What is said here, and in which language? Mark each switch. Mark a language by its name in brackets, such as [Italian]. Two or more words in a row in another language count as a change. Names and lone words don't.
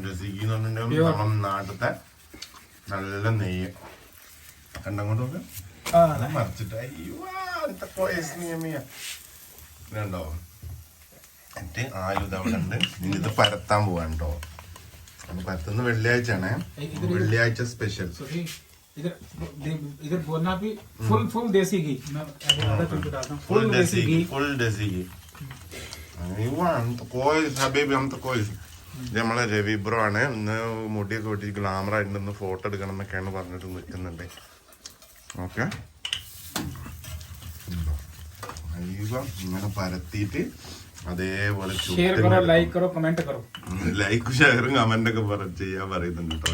[Malayalam] ജസീഗി എന്ന് പറഞ്ഞിട്ടുണ്ടെങ്കിൽ നമ്മുടെ നാട്ടിലത്തെ നല്ല നെയ്യ് കണ്ടങ്ങോട്ടൊക്കെ മറിച്ചിട്ട് ഇതുണ്ടോ. എന്നിട്ട് ആലു അവിടെ ഉണ്ട്. ഇനി ഇത് പരത്താൻ പോവാൻ കേട്ടോ. പരത്തുന്ന വെള്ളിയാഴ്ച ആണ്, വെള്ളിയാഴ്ച സ്പെഷ്യൽ. [Hindi] इधर बोलना भी फुल देसी घी, फुल देसी घी. [Malayalam] നമ്മളെ രവി ബ്രോ ആണ്. ഇന്ന് മുടിയൊക്കെ വെട്ടി ഗ്ലാമർ ആയിട്ട് ഫോട്ടോ എടുക്കണം എന്നൊക്കെയാണ് പറഞ്ഞിട്ട് നിൽക്കുന്നുണ്ട്. ഓക്കെ, ഇങ്ങനെ പരത്തിയിട്ട് അതേപോലെ [English] like share comment [Malayalam] ഒക്കെ ചെയ്യാൻ പറയുന്നുണ്ട് കേട്ടോ.